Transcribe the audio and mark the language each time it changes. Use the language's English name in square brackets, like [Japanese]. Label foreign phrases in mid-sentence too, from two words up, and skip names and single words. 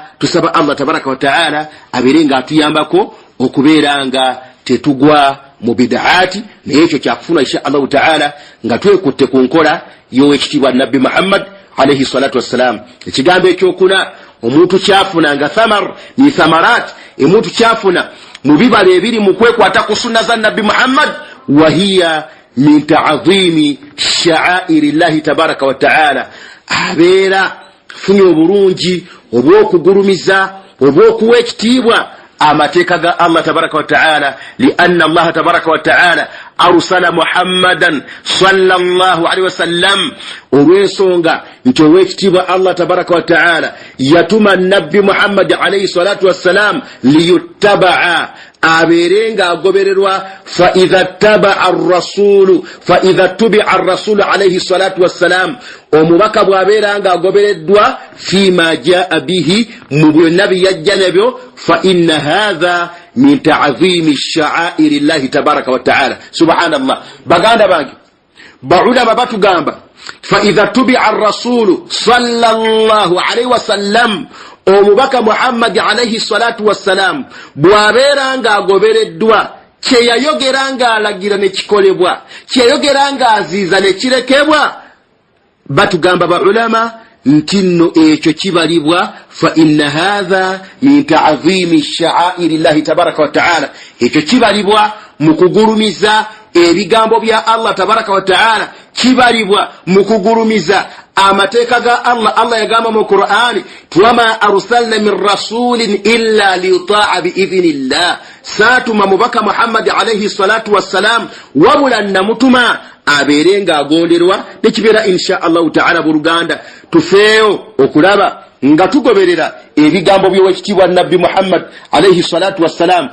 [Ganda] Tusaba [Arabic] الله تبارك وتعالى [Ganda] abeere nga atuyambako okubeera nga tetugwa mu bid'aati, naye ekyo kyakufuna [Arabic] إن شاء الله تعالى [Ganda] nga twekutte ku nkola y'owekitiibwa nabbi Muhammad [Arabic] عليه الصلاة والسلام. [Ganda] Ekigambo ekyokuna omuntu kyafuna nga [Arabic] ثمرة من ثمرات, [Ganda] omuntu kyafuna mu bibala ebiri mu kwekwata ku sunna za nabbi Muhammad, [Arabic] وهي من تعظيم شعائر الله تبارك وتعالى. [Ganda] Abeera funye obulungi obw'okugulumiza obw'okuwa ekitiibwa amateeka ga [Arabic] الله تبارك وتعالى, لأن الله تبارك وتعالى أرسل محمدا صلى الله عليه وسلم, [Ganda] olw'ensonga nti ow'ekitiibwa [Arabic] الله تبارك وتعالى [Ganda] yatuma nabbi Muhammad [Arabic] عليه الصلاة والسلام ليتبع, [Ganda] abeere nga agobererwa. [Arabic] فإذا تبع الرسول عليه الصلاة والسلام, [Ganda] omubaka bw'abeera nga agobereddwa [Arabic] فيما جاء به, [Ganda] mu byonna bye yajja nabyo, [Arabic] فإن هذا من تعظيم شعائر الله تبارك وتعالى. Subhanallah. [Ganda] Baganda bangi baulama batugamba [Arabic] فإذا تبع الرسول صلى الله عليه وسلم [Ganda] omubaka Muhammad [Arabic] عليه الصلاة والسلام [Ganda] bwaberanga agobereddwa kyeyayogeranga alagira ne kikolebwa kyeyayogeranga aziza ne kirekebwa batugamba baulama nti nno ekyo kibalibwa [Arabic] فإن هذا من تعظيم شعائر الله تبارك وتعالى. [Ganda] Ekyo kibalibwa mu kugurumiza ebigambo bya [Arabic] الله تبارك وتعالى, [Ganda] kibalibwa mu kugurumiza amateeka ga Allah. Allah yagamba mu Qur'ani [Arabic] وما أرسلنا من رسول إلا ليطاع بإذن الله, [Ganda] satuma mubaka Muhammad [Arabic] عليه الصلاة والسلام [Ganda] wabula namutuma aberenga agonderwa nekibeera [Arabic] إن شاء الله تعالى [Ganda] buluganda tufeeyo okulaba nga tugoberera ebigambo by'owekitiibwa nabbi Muhammad [Arabic] عليه الصلاة والسلام.